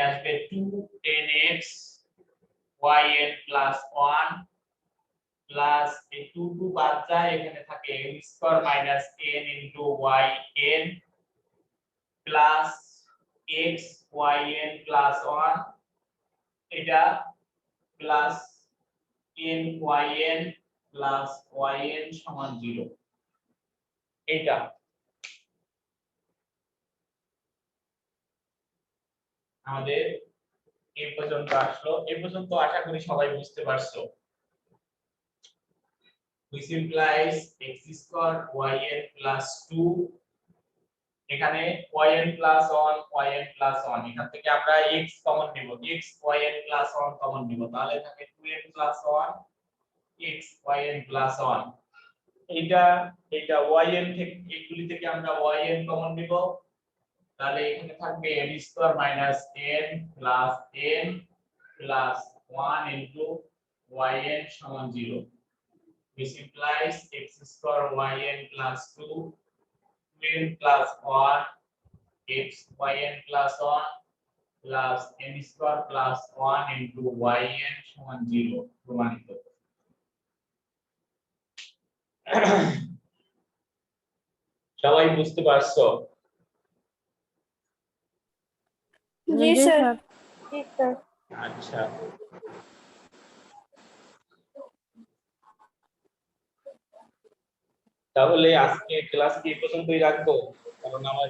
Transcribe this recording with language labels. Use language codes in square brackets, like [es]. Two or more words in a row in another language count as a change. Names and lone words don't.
[bn] আসবে 2nx yn প্লাস 1 প্লাস এই 2 2 বাদ যায়, এখানে থাকে n স্কয়ার মাইনাস n ইনটু yn প্লাস x yn প্লাস 1, এটা প্লাস n yn প্লাস yn সমান 0। এটা আমাদের এই পর্যন্ত আসলো। এই পর্যন্ত আশা করি সবাই বুঝতে পারছো। [en] which implies x square yn plus 2, এখানে yn plus 1 yn plus 1, [bn] এখান থেকে আমরা x কমন নিব, [en] x yn plus 1 [bn] কমন নিব, তাহলে থাকে [en] 2n plus 1 x yn plus 1, [bn] এটা yn থেকে এগুলি থেকে আমরা yn কমন নিব, তাহলে এখানে থাকবে n স্কয়ার মাইনাস n প্লাস n প্লাস 1 into yn সমান 0, [en] which implies x square yn plus 2 n plus 1 x yn plus 1 plus n square plus 1 into yn [bn] সমান 0 প্রমাণিত। সবাই বুঝতে পারছো? জি স্যার। জি স্যার। আচ্ছা তাহলে আজকে ক্লাস কি পর্যন্তই রাখবো, কারণ আমার